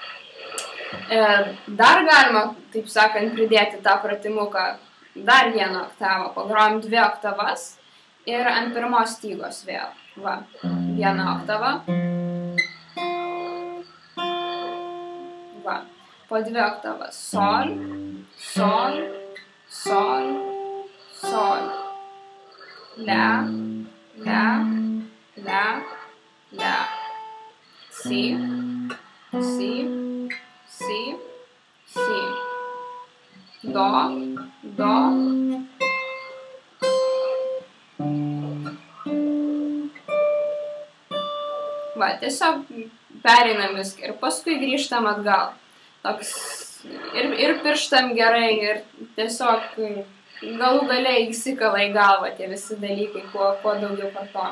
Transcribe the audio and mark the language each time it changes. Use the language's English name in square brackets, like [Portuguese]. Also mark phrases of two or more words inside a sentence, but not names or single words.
[Lithuanian] Dar galima, taip sakant, pridėti tą pratimuką dar vieną oktavą. Pagrojam 2 oktavas ir ant pirmos stygos vėl. Va, vieną oktavą. Va, po 2 oktavas. Sol. La. Si. Do. Va, tiesiog pereinam viską ir paskui grįžtam atgal. Toks ir pirštam gerai, ir tiesiog galų gale įsikala į galvą tie visi dalykai, kuo daugiau kartojam.